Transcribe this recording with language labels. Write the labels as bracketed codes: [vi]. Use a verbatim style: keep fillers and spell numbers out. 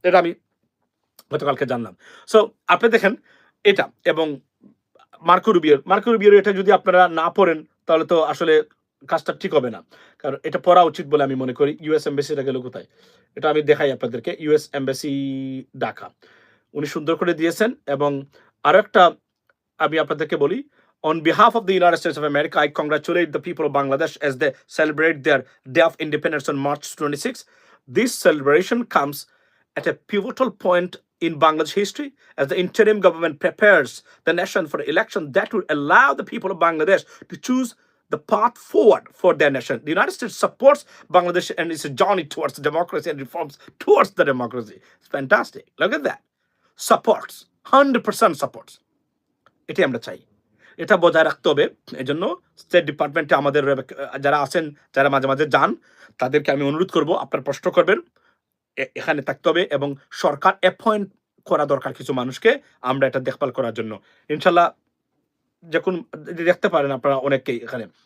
[bn] এটা আমি গতকালকে জানলাম। সো আপনি দেখেন এটা, এবং মার্কো রুবিওর মার্কো রুবিওর এটা যদি আপনারা না পড়েন তাহলে তো আসলে কাজটা ঠিক হবে না, কারণ এটা পড়া উচিত বলে আমি মনে করি। ইউএস এম্বাসিটা গেল কোথায়, এটা আমি দেখাই আপনাদেরকে। ইউএস এম্বাসি ঢাকা, উনি সুন্দর করে দিয়েছেন। এবং আরো একটা আমি আপনাদেরকে বলি, [en] on behalf of the United States of America, I congratulate the people of Bangladesh as they celebrate their Day of Independence on March twenty-sixth. This celebration comes at a pivotal point in Bangladesh history as the interim government prepares the nation for election that will allow the people of Bangladesh to choose the path forward for their nation. The United States supports Bangladesh and its journey towards democracy and reforms towards the democracy. It's fantastic. Look at that. Supports, one hundred percent supports. [bn] এটি আমরা চাই, এটা বজায় রাখতে হবে। এই জন্য state ডিপার্টমেন্টে আমাদের আহ, যারা আছেন, যারা মাঝে মাঝে যান, তাদেরকে আমি অনুরোধ করব আপনার প্রশ্ন করবেন, এ- এখানে থাকতে হবে। এবং সরকার অ্যাপয়েন্ট করা দরকার কিছু মানুষকে, আমরা এটা দেখভাল করার জন্য। ইনশাল্লাহ যখন দেখতে পারেন আপনারা অনেককেই এখানে।